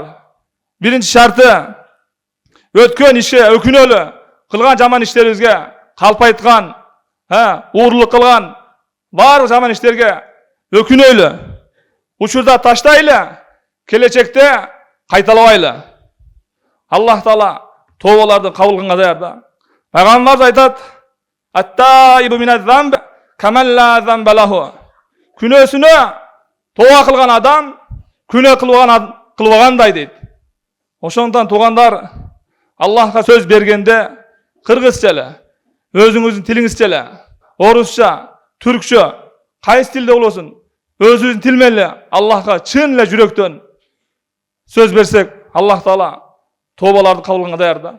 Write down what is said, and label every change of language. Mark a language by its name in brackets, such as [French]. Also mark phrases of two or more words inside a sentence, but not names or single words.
[Kyrgyz] Биринчи шарты өткөн ишке өкүнөлү, кылган жаман иштерибизге калп айткан, уурлук кылган баардык жаман иштерге өкүнөйлү. Учурда таштайлы, келечекте кайталабайлы. Аллах Таала тобаларды кабыл кылганга даяр да. Пайгамбарыбыз айтат: [Arabic] "التائب من الذنب كمن لا ذنب له." [Kyrgyz] Күнөөсүнө тооба кылган адам күнөө кылбагандай дейт. Ошондон туугандар, Аллахка сөз бергенде кыргызча эле, өзүңүздүн тилиңизче эле, орусча, түркчө, кайсы тилде болосун, өзүбүздүн тил менен эле Аллахка чын эле жүрөктөн сөз берсек, Аллах Таала тобаларды кабыл кылганга даяр да.